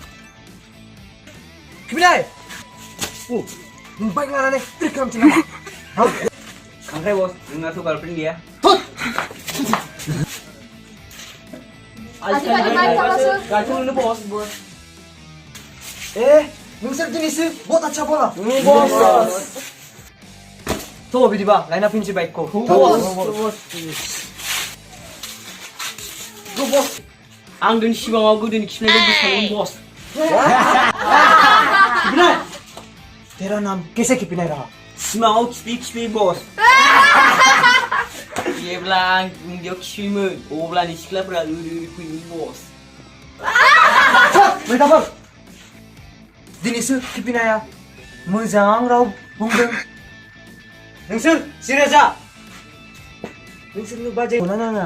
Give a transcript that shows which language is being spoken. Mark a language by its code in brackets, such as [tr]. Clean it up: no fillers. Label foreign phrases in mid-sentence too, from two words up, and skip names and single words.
[brx] बिलाय नों बाइक लानानै ट्रिक खालामसै नामा? खांख्राय बस नोंनाथ' गार्लफ्रेन्ड गैया आजिखालि गार्लफ्रेन्ड मोनो बस नोंसोर दिनैसो [hi] बहुत अच्छा बोला [brx] बस थ' बिदिबा लायना फैनोसै बाइकखौ बस आं दिनै सिमाङाव गोदोनि खिनायखौ गोसोखांदों बस [hi] किपिनाय तेरा नाम कैसे किपिनाय रहा [brx] सिमाङाव खिफि बस जेब्ला आं उन्दैयाव खिफियोमोन अब्लानि सिख्लाफोरा ओरै फैयोमोन बस मैथाफोर दिनैसो किपिनाया मोजां राव बुंदों नोंसोर जिराय जा नोंसोरनो बाजै नाङा